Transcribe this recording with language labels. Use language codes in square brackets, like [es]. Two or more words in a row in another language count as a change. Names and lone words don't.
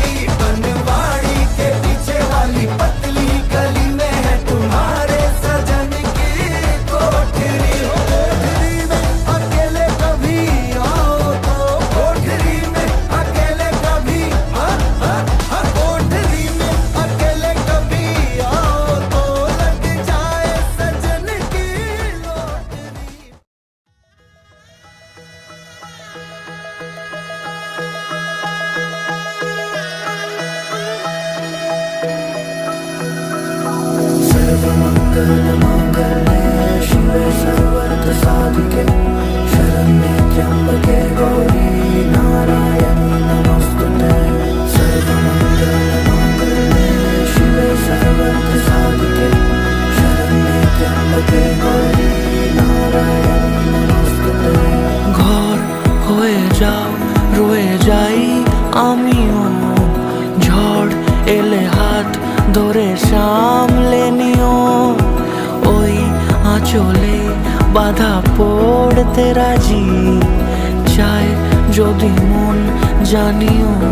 [hi] बनवाड़ी के पीछे वाली पतली गली में है तुम्हारे सजन की कोठरी। कोठरी में अकेले कभी आओ तो, कोठरी में अकेले कभी कोठरी में अकेले कभी आओ तो, लग जाए सजन की लोटरी। [sa] सर्वमंगल मांगल्ये शिवे सर्वार्थ साधिके, शरण्ये त्र्यंबके गौरी नारायणी नमोस्तुते। सर्वमंगल मांगल्ये शिवे सर्वार्थ साधिके, शरण्ये त्र्यंबके गौरी नारायणी नमोस्तुते। [bn] ঘর হয়ে যাও রয়ে যাই আমিও, ঝড় এলে হাত ধরে সামলে নিও। ওই আঁচলে বাধা পড়তে রাজি, চায় যদি মন জানিও।